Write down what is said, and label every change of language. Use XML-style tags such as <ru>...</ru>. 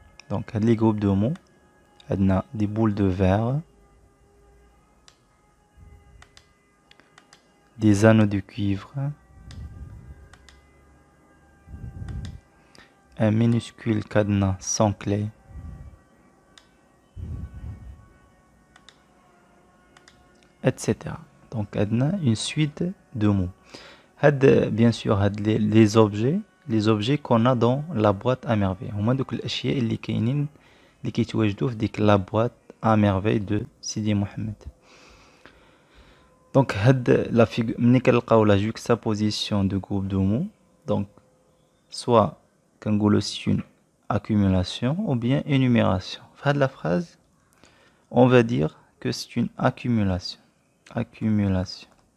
<fr>Donc, les groupes de mots, elle a des boules de verre, des anneaux de cuivre, un minuscule cadenas sans clé, etc. Donc, on a une suite de mots. Bien sûr, les objets qu'on a dans la boîte à merveille.</fr> <ar>هما دوك الأشياء اللي كاينين اللي كيتواجدوا في ديك</ar> <fr>la boîte à merveille de Sidi Mohamed. Donc, la figure,</fr> <ar>ملي كنلقاو</ar> <fr>la juxtaposition de groupes de mots, donc soit</fr> <ar>كنقولوا</ar> <fr>c'est une accumulation ou bien énumération. في la phrase, on va dire que c'est une accumulation. Accumulation.</fr>